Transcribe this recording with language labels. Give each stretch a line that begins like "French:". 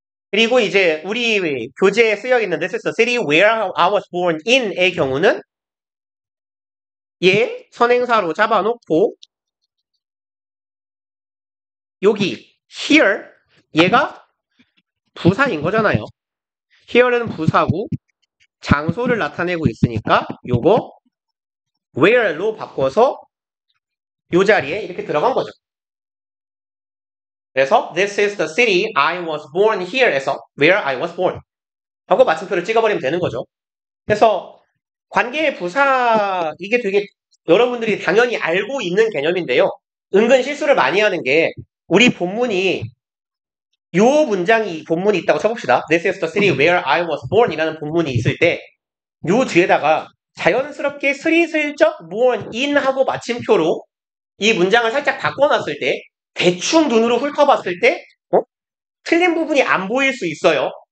Korean: 그리고 이제 우리 교재에 쓰여있는
English: This is the city where I was born in
Korean: 의 경우는 얘 선행사로 잡아놓고 여기 here 얘가 부사인 거잖아요. here는 부사고 장소를 나타내고 있으니까 요거 where로 바꿔서 요 자리에 이렇게 들어간 거죠.
English: 그래서 This is the city I was born here에서 where I was born
Korean: 하고 마침표를 찍어버리면 되는 거죠. 그래서 관계의 부사 이게 되게 여러분들이 당연히 알고 있는 개념인데요. 은근 실수를 많이 하는 게 우리 본문이 요 문장이 본문이 있다고 쳐봅시다.
English: This is the city where I was born
Korean: 이라는 본문이 있을 때 요 뒤에다가 자연스럽게 스리슬쩍 born in 하고 마침표로 이 문장을 살짝 바꿔놨을 때 대충 눈으로 훑어봤을 때 틀린 부분이 안 보일 수 있어요.